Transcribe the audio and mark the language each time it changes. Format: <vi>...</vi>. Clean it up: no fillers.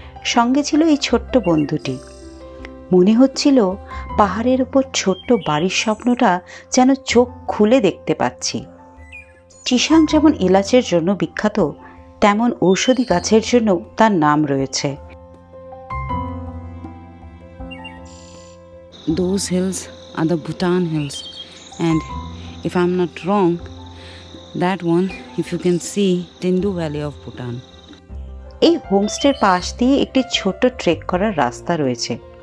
<bn>সঙ্গে ছিল এই ছোট্ট বন্ধুটি। মনে হচ্ছিল পাহাড়ের উপর ছোট্ট বাড়ির স্বপ্নটা যেন চোখ খুলে দেখতে পাচ্ছি। চিসাং যেমন এলাচের জন্য বিখ্যাত, তেমন ঔষধি গাছের জন্য তার নাম রয়েছে।</bn> <en>Those hills are the Bhutan hills, and if I'm not wrong, that one, if you can see, Bindu Valley of Bhutan.</en> <bn>এই হোমস্টের পাশ দিয়ে একটি ছোট্ট ট্রেক করার রাস্তা রয়েছে।</bn>